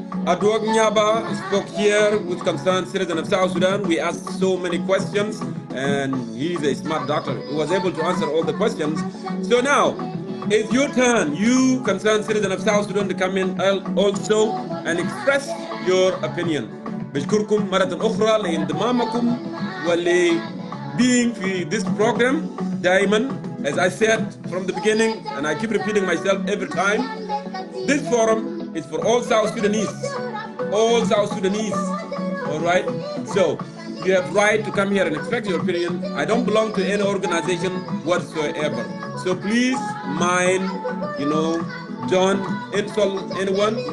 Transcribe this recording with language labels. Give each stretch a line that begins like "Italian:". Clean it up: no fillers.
English: Adwog Nyaba spoke here with concerned citizens of South Sudan. We asked so many questions, and he's a smart doctor. He was able to answer all the questions. So now, it's your turn, you concerned citizen of South Sudan, to come in also and express your opinion.
Arabic: بشكركم مرة أخرى لانضمامكم ول
English: being
Arabic: في
English: this program
Arabic: دائما.
English: As I said from the beginning, and I keep repeating myself every time, this forum is for all South Sudanese. All South Sudanese, all right? So you have right to come here and express your opinion. I don't belong to any organization whatsoever. So please mind, don't insult anyone.